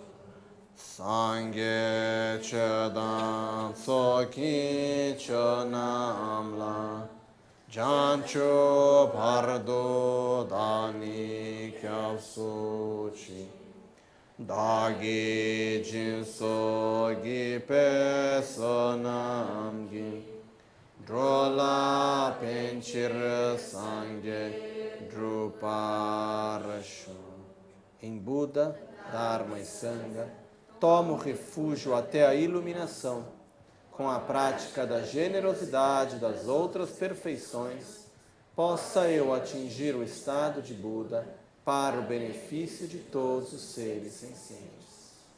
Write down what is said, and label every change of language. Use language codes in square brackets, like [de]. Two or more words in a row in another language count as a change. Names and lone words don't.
[bo] སངས་རྒྱས་ཆོས་དང་ཚོགས་ཀྱི་མཆོག་རྣམས་ལ། བྱང་ཆུབ་བར་དུ་བདག་ནི་སྐྱབས་སུ་མཆི། བདག་གིས་སྦྱིན་སོགས་བགྱིས་པའི་བསོད་ནམས་ཀྱིས། འགྲོ་ལ་ཕན་ཕྱིར་སངས་རྒྱས་འགྲུབ་པར་ཤོག. [pt] Em Buda, Dharma e Sangha, tomo refúgio até a iluminação, com a prática da generosidade das outras perfeições, possa eu atingir o estado de Buda para o benefício de todos os seres sencientes.